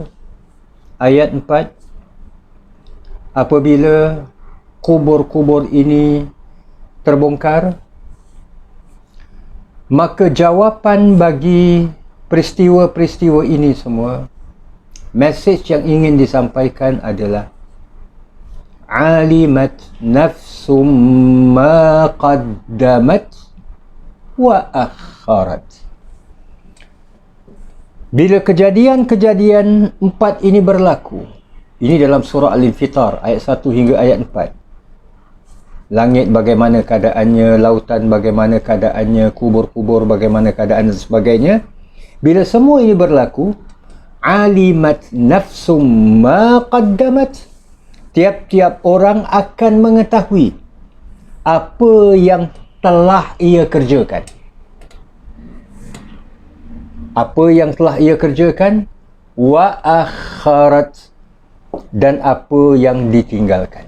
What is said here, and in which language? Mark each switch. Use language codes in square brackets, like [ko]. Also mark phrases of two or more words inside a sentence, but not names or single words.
[ms] Ayat 4, apabila kubur-kubur ini terbongkar. Maka jawapan bagi peristiwa-peristiwa ini semua, mesej yang ingin disampaikan adalah [ar] alimat nafsum ma qaddamat wa akharat. [ms] Bila kejadian-kejadian 4 ini berlaku, ini dalam surah Al-Infitar ayat 1 hingga ayat 4. Langit bagaimana keadaannya, lautan bagaimana keadaannya, kubur-kubur bagaimana keadaan dan sebagainya. Bila semua ini berlaku, [ar] alimat nafsum ma qaddamat. [ms] Tiap-tiap orang akan mengetahui apa yang telah ia kerjakan. Apa yang telah ia kerjakan, [ar] wa akharat, [ms] dan apa yang ditinggalkan.